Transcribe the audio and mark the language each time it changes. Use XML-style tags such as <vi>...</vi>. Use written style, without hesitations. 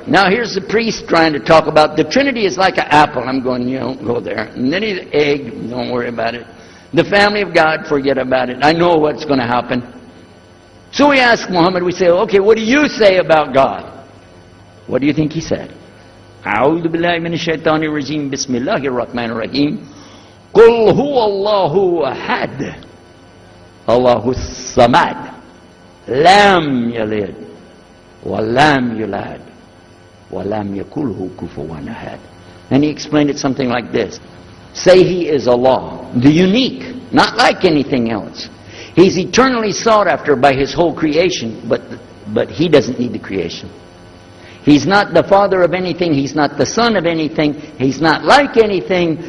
<en>Now here's the priest trying to talk about the Trinity is like an apple. I'm going, go there. And then he's egg, don't worry about it. The family of God, forget about it. I know what's going to happen. So we ask Muhammad, we say, okay, what do you say about God? What do you think he said?</en> <ar>أعوذ بالله من الشيطان الرجيم بسم الله الرحمن الرحيم قل هو الله أحد الله الصمد لم يلد ولم يولد ولم يكن له كفوا أحد.</ar> <en>And he explained it something like this. Say he is Allah, the unique, not like anything else. He's eternally sought after by his whole creation, but he doesn't need the creation. He's not the father of anything. He's not the son of anything. He's not like anything.</en>